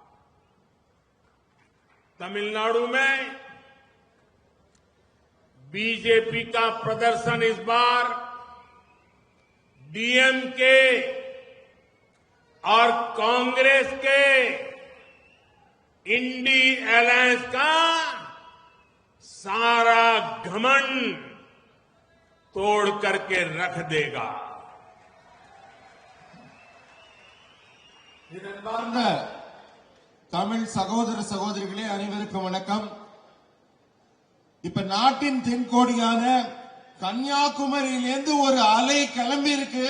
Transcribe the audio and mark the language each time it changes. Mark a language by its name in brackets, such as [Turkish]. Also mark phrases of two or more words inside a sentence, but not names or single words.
[Hindi] तमिलनाडु में बीजेपी का प्रदर्शन इस बार डीएमके और कांग्रेस के इंडी अलायंस का सारा घमंड तोड़ करके रख देगा। [Tamil] இதன்பார்ந்த தமிழ் சகோதர சகோதரிகளே அனைவருக்கும் வணக்கம்। இப்ப நாட்டின் தென்கோடியான கன்னியாகுமரியிலிருந்து ஒரு அலை கிளம்பி இருக்கு।